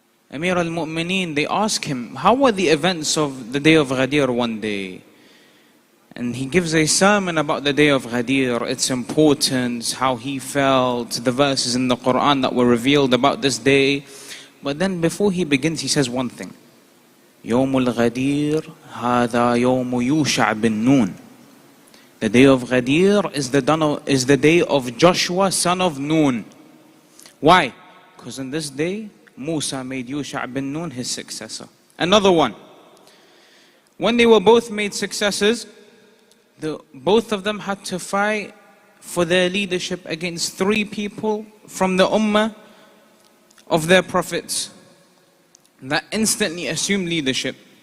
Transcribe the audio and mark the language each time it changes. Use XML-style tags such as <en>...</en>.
<en>Amir al-Mu'mineen, they ask him, how were the events of the day of Ghadir one day? And he gives a sermon about the day of Ghadir, its importance, how he felt, the verses in the Quran that were revealed about this day. But then before he begins, he says one thing.</en> <ar>يوم الغدير هذا يوم يوشع بن نون.</ar> <en>The day of Ghadir is the day of Joshua son of Nun. Why? Because on this day Musa made Yusha bin Nun his successor. Another one. When they were both made successors, both of them had to fight for their leadership against three people from the ummah of their prophets that instantly assumed leadership.</en>